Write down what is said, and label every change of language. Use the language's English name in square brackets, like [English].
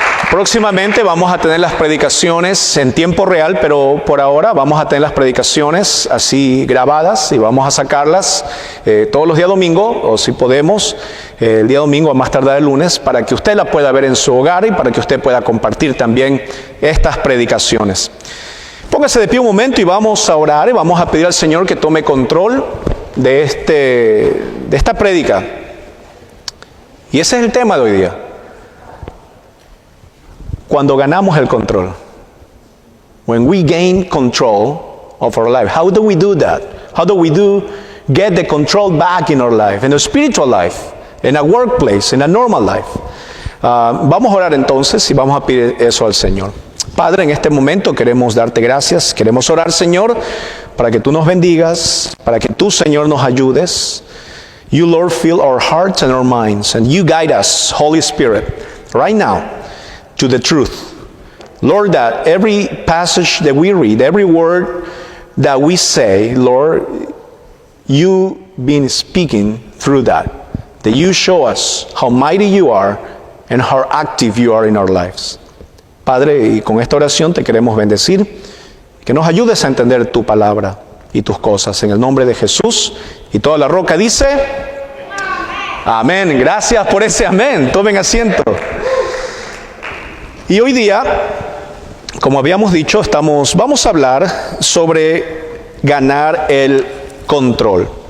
[Spanish] Próximamente vamos a tener las predicaciones en tiempo real, pero por ahora vamos a tener las predicaciones así grabadas y vamos a sacarlas todos los días domingo, o si podemos, el día domingo a más tardar el lunes, para que usted la pueda ver en su hogar y para que usted pueda compartir también estas predicaciones. Póngase de pie un momento y vamos a orar y vamos a pedir al Señor que tome control de esta prédica. Y ese es el tema de hoy día. Cuando ganamos el control. [English] When we gain control of our life. How do we do that? How do we get the control back in our life, in our spiritual life, in our workplace, in a normal life? [Spanish] Vamos a orar entonces y vamos a pedir eso al Señor. Padre, en este momento queremos darte gracias. Queremos orar, Señor, para que tú nos bendigas, para que tú, Señor, nos ayudes. [English] You, Lord, fill our hearts and our minds, and you guide us, Holy Spirit, right now, to the truth. Lord, that every passage that we read, every word that we say, Lord, you been speaking through that you show us how mighty you are and how active you are in our lives. [Spanish] Padre, y con esta oración te queremos bendecir, que nos ayudes a entender tu palabra y tus cosas, en el nombre de Jesús. Y toda la roca dice, amén. Gracias por ese amén. Tomen asiento. Y hoy día, como habíamos dicho, vamos a hablar sobre ganar el control.